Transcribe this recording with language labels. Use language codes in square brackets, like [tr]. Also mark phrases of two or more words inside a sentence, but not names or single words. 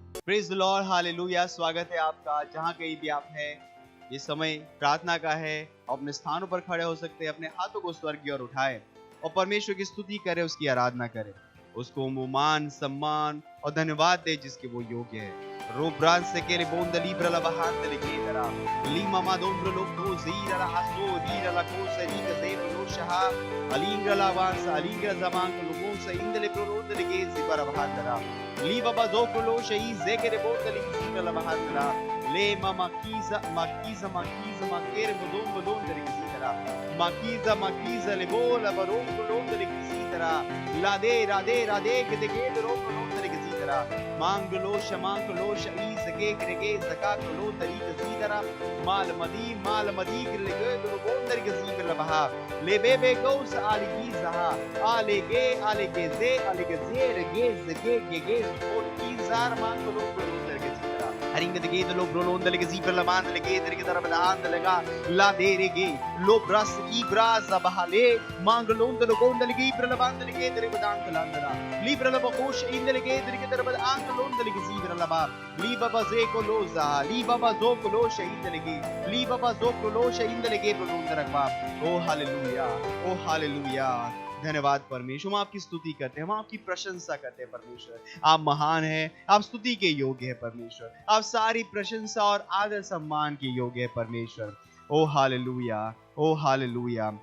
[en] Praise the Lord, hallelujah. [hi] स्वागत है आपका जहां कहीं भी आप हैं। ये समय प्रार्थना का है। अपने स्थानों पर खड़े हो सकते हैं, अपने हाथों को स्वर्ग की ओर उठाएं और परमेश्वर की स्तुति करें, उसकी आराधना करें, उसको मान सम्मान और धन्यवाद दे जिसके वो योग्य है। Robran se che le bonde libra la bahante le chiederà. Lima madombro lo cosira la asodira la cosa riga sempre lo shaha. Alingra la avanza, alingra zaman lo monsa indele proronde le chiesi para bahandara. Liva bazocro lo shai zekere bonde le chisidra la bahandara. Le makiza makere bodon le chisidra. Makiza le bola baron bolonde le chisidra. La de che te chiederò bolonde le chisidra. Mangolosha izage grege zakakolo tariqa zidara mal madi grege do bondar gazib la baha le bebe gous aligi zaha alege ze rege zage gege or izar mangolo bondar gazidara haringa de ge do bondar gazib la band lege derge dara band lega la derege lo bras ibraz bahale mangolon do bondar lege la band lege derge band landara libra la bakosh indelege derge dara band londele gizidra laba liba bazeko loza liba bazoko losha indelege liba bazoko losha indelege प्रभुंदरकवा। ओ हालेलुया। धन्यवाद परमेश्वर, हम आपकी स्तुति करते हैं, हम आपकी प्रशंसा करते हैं परमेश्वर। आप महान हैं, आप स्तुति के योग्य हैं परमेश्वर, आप सारी प्रशंसा और आदर सम्मान के योग्य हैं परमेश्वर। ओ हालेलुया।